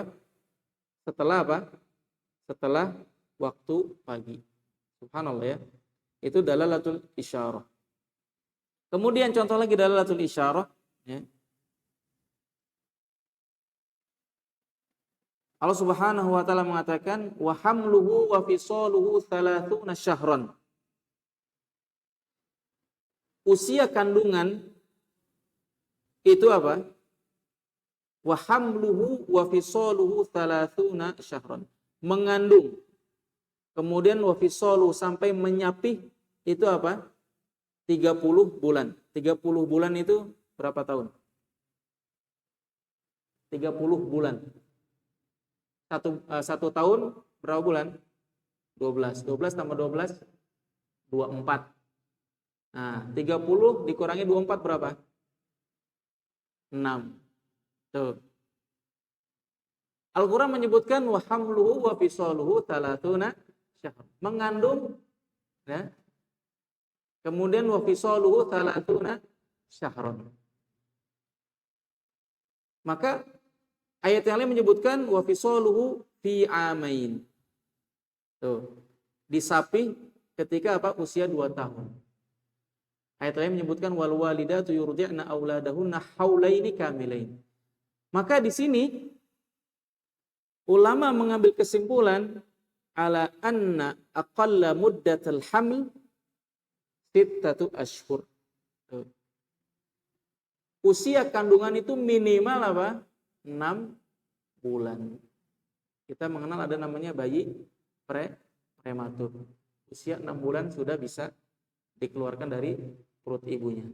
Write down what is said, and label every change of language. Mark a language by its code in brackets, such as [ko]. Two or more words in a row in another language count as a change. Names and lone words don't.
[id] Setelah apa? Setelah waktu pagi. Subhanallah ya. Itu [ar] دلالة الإشارة. [id] Kemudian contoh lagi [ar] دلالة الإشارة, [id] ya. Allah Subhanahu wa taala mengatakan [ar] وحمله وفصاله 30 شهرا. [id] Usia kandungan itu apa? [ar] وحمله وفصاله 30 شهرا. [id] Mengandung. Kemudian [ar] وفصاله [id] sampai menyapih itu apa? 30 bulan. 30 bulan itu berapa tahun? 30 bulan. Satu tahun berapa bulan? 12. 12 tambah 12 24. Nah, 30 dikurangi 24 berapa? 6. Tuh. Al-Qur'an menyebutkan [ar] وحمله وفصاله 30 شهر. [id] Mengandung, ya. [ar] Kemudian وفصاله 30 شهرا. [id] Maka ayat yang lain menyebutkan [ar] وفصاله في عامين. [id] Tuh. Disapih ketika apa? Usia 2 tahun. Ayat lain menyebutkan [ar] والوالدات يرضعن أولادهن حولين كاملين. [id] Maka di sini ulama mengambil kesimpulan [ar] على أن أقل مدة الحمل ستة أشهر. [id] Usia kandungan itu minimal apa? 6 bulan. Kita mengenal ada namanya bayi prematur. Usia 6 bulan sudah bisa dikeluarkan dari perut ibunya.